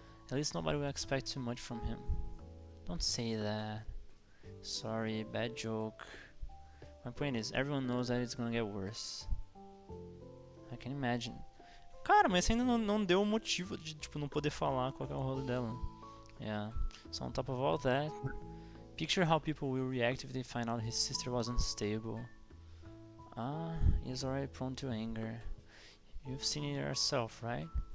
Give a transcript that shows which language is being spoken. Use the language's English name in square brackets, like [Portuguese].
[English] At least nobody will expect too much from him. Don't say that. Sorry, bad joke. My point is, everyone knows that it's gonna get worse. I can imagine. [Portuguese] Cara, mas ainda não deu o motivo de, tipo, não poder falar qual é o rolo dela. [English] Yeah. So on top of all that, picture how people will react if they find out his sister was unstable. Ah, he's already prone to anger. You've seen it yourself, right?